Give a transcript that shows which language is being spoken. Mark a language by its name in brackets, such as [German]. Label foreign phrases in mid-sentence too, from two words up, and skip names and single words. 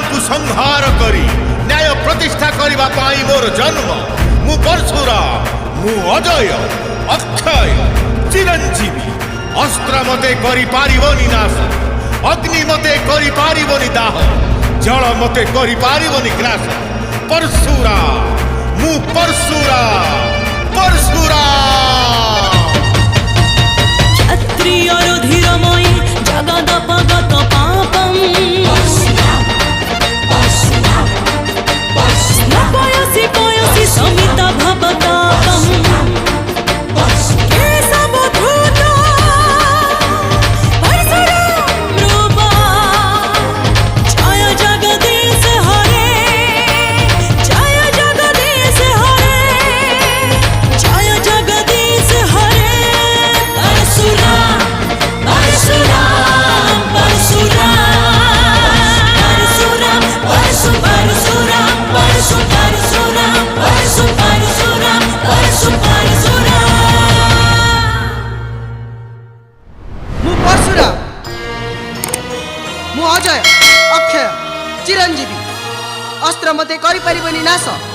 [Odia] ସଂହାର କରି ନ୍ୟାୟ ପ୍ରତିଷ୍ଠା କରିବା ପାଇଁ ମୋର ଜନ୍ମ ମୁଁ ପରଶୁରାମ ମୁଁ ଅଜୟ ଅକ୍ଷୟ ଚିରଞ୍ଜୀବୀ ଅସ୍ତ୍ର ମତେ କରି ପାରିବନି ନାଶ ଅଗ୍ନି ମତେ କରି ପାରିବନି ଦାହ ଜଳ ମତେ କରି ପାରିବନି ଗ୍ରାସ ପରଶୁରାମ ମୁଁ ପରଶୁରାମ ପରଶୁରାମ [Sanskrit] क्षत्रिय रुधिरमयी जगदपगत पापम पयसि पयसि समित भवतापम केशवधूत परशुराम रूपा जय जगदीश हरे जय जगदीश हरे जय जगदीश हरे परशुराम परशुराम परशुराम परशुराम परशुराम परशुराम परशुराम परशुराम [Odia] ମୁଁ ପରଶୁରାମ ମୁଁ ଅଜୟ ଅକ୍ଷୟ ଚିରଞ୍ଜୀବୀ ଅସ୍ତ୍ର ମତେ କରି ପାରିବନି ନାଶ